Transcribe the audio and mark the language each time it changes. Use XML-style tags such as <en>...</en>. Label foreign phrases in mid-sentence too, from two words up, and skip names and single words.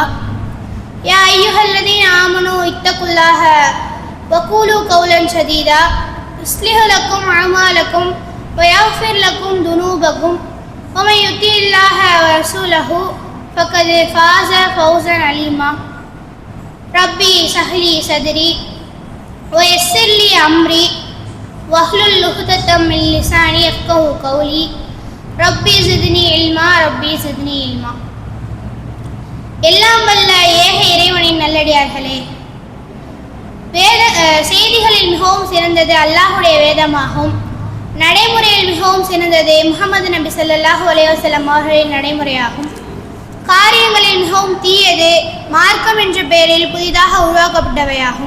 <ar>يا أيها الذين آمنوا اتقوا الله وقولوا قولا سديدا يصلح لكم أعمالكم ويغفر لكم ذنوبكم ومن يطع الله ورسوله فقد فاز فوزا عظيما. ربي اشرح لي صدري ويسر لي أمري واحلل عقدة من لساني يفقهوا قولي. ربي زدني علما ربي زدني علما.</ar> <ta>எல்லாம் வல்ல ஏக இறைவனின் நல்லடியார்களே, செய்திகளில் மிகவும் சிறந்தது அல்லாஹுடைய வேதமாகும். நடைமுறையில் மிகவும் சிறந்தது முஹம்மது நபி</ta> <ar>صلى الله عليه وسلم</ar> <ta>அவர்களின் நடைமுறையாகும். காரியங்களில் மிகவும் தீயது மார்க்கம் என்ற பெயரில் புதிதாக உருவாக்கப்பட்டவையாகும்.</ta>